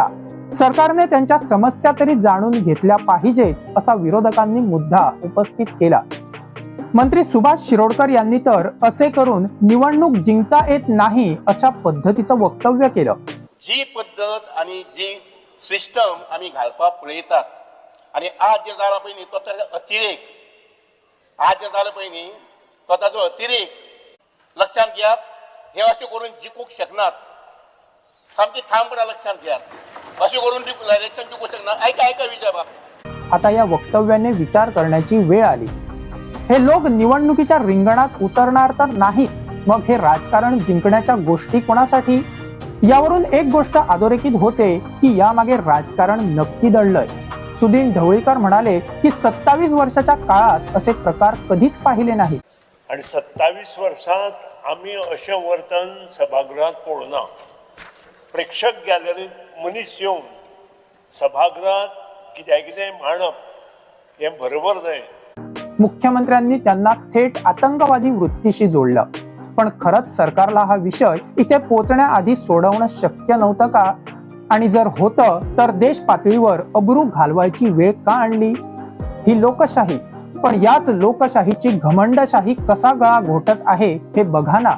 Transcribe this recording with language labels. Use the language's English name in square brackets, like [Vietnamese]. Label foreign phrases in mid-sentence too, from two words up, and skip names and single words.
[Marathi] सरकारने त्यांच्या समस्या तरी जाणून घेतल्या पाहिजेत असा विरोधकांनी मुद्दा उपस्थित केला. मंत्री सुभाष शिरोडकर यांनी तर असे करून निवडणूक जिंकता येत नाही अशा पद्धतीचं वक्तव्य केलं. [Konkani] जी पद्धत आणि जी सिस्टम आम्ही घालपाक पळयतात आणि आज जे जाला पळय न्ही तो ताजो अतिरेक, आज जे जाला पळय न्ही तो ताजो अतिरेक लक्षात घेयात. हे अशें करून जिखूंक शकनात. सामकी ठामपणां लक्षात घेयात. अशें करून इलेक्शन जिखूंक शकनात. ऐका विजय बाब, [Marathi] आता या वक्तव्याने विचार करण्याची वेळ आली. हे लोक निवडणुकीच्या रिंगणात उतरणार तर नाहीत, मग हे राजकारण जिंकण्याच्या गोष्टी कोणासाठी? यावरून एक गोष्ट अधोरेखित होते की यामागे राजकारण नक्की दडलंय. सुदीन ढवळीकर म्हणाले की 27 वर्षाच्या काळात असे प्रकार कधीच पाहिले नाहीत. [Konkani] आणि 27 वर्षात आम्ही अशें वर्तन सभागृहात पळोवना. प्रेक्षक गॅलरीत मनीस येवन सभागृहात कितें मांडप हे बरोबर न्हय. [Marathi] मुख्यमंत्र्यांनी त्यांना थेट आतंकवादी वृत्तीशी जोडलं. पण खरंच सरकारला हा विषय इथे पोहोचण्याआधी सोडवणं शक्य नव्हतं का? आणि जर होतं तर देश पातळीवर अब्रू घालवायची वेळ का आणली? ही लोकशाही, पण याच लोकशाहीची घमंडशाही कसा गळा घोटत आहे हे बघा ना.